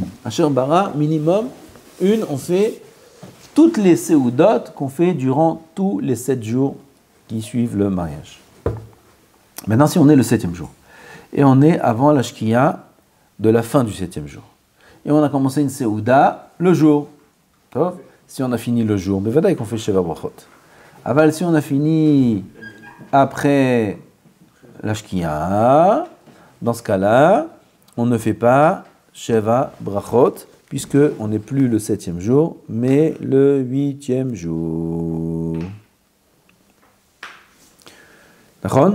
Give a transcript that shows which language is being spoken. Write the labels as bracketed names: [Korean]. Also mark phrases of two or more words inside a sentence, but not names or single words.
[Hebrew] אשר ברא, [French] minimum une, on fait toutes les Séoudot qu'on fait durant tous les 7 jours qui suivent le mariage. Maintenant, si on est le 7e jour, et on est avant la Shkia de la fin du 7e jour, et on a commencé une Séouda le jour, si on a fini le jour, bevadaï qu'on fait [Hebrew] שבע ברכות. [French] Aval, si on a fini après la Shkia, dans ce cas-là, on ne fait pas [Hebrew] שבע ברכות, [French] puisqu'on n'est plus le 7e jour, mais le 8e jour. D'accord?